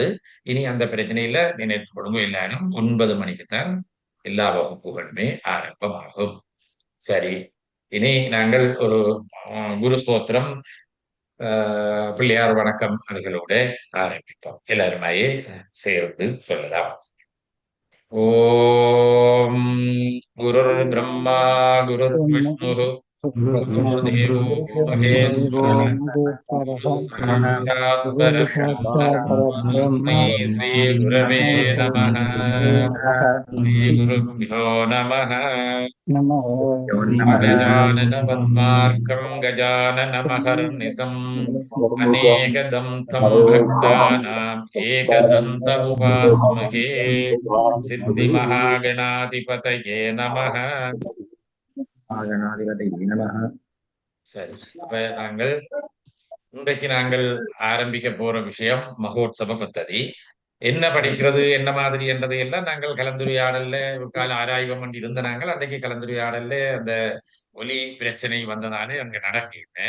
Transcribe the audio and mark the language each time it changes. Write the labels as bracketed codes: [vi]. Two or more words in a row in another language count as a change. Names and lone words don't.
[ta] இனி அந்த பிரச்சனையில நினைத்து கொடுங்க. எல்லாரும் 9 மணிக்குத்தான் எல்லா வகுப்புகளுமே ஆரம்பமாகும். சரி, இனி நாங்கள் ஒரு குரு ஸ்தோத்திரம், பிள்ளையார் வணக்கம் அதுகளோட ஆரம்பிப்போம். எல்லாருமாயே சேர்ந்து சொல்லலாம். [sa] ॐ गुरुर् ब्रह्मा गुरुर् विष्णु गुरुर्देवो महेश्वरः गुरुसाक्षात् परब्रह्म तस्मै श्रीगुरवे नमः। श्रीगुरुभ्यो नमः। गजाननपद्मार्कं गजाननमहर्निशम् अनेकदन्तं भक्तानाम् एकदन्तमुपास्महे। सिद्धिमहागणाधिपतये नमः। [ta] சரி, அப்ப நாங்கள் ஆரம்பிக்க போற விஷயம் மகோத்சவ பத்ததி. என்ன படிக்கிறது என்ன மாதிரி என்றதை எல்லாம் நாங்கள் கலந்துரையாடல்ல ஒரு கால ஆராய்வம் பண்ணி இருந்த நாங்கள் அன்றைக்கு கலந்துரையாடல்ல அந்த ஒலி பிரச்சனை வந்ததாலே அங்க நடக்கிறேன்.